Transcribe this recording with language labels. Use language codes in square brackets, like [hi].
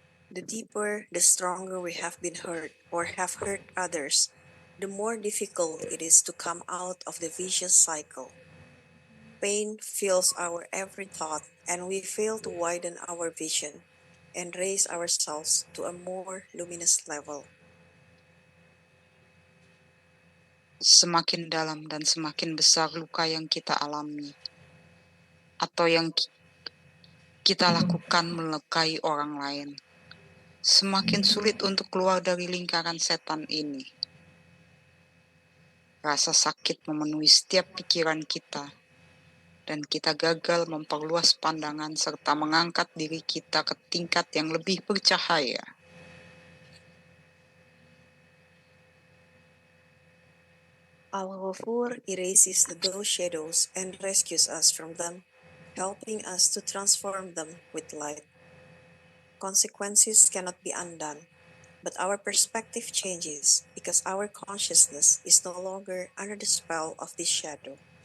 [en] The deeper, the stronger we have been hurt or have hurt others, the more difficult it is to come out of the vicious cycle. Pain fills our every thought, and we fail to widen our vision and raise ourselves to a more luminous level. [id] Semakin dalam dan semakin besar luka yang kita alami atau yang kita lakukan melukai orang lain, semakin sulit untuk keluar dari lingkaran setan ini. Rasa sakit memenuhi setiap pikiran kita, dan kita gagal memperluas pandangan serta mengangkat diri kita ke tingkat yang lebih bercahaya. [en] Al-Ghafur erases those shadows and rescues us from them, helping us to transform them with light. Consequences cannot be undone, but our perspective changes because our consciousness is no longer under the spell of this shadow.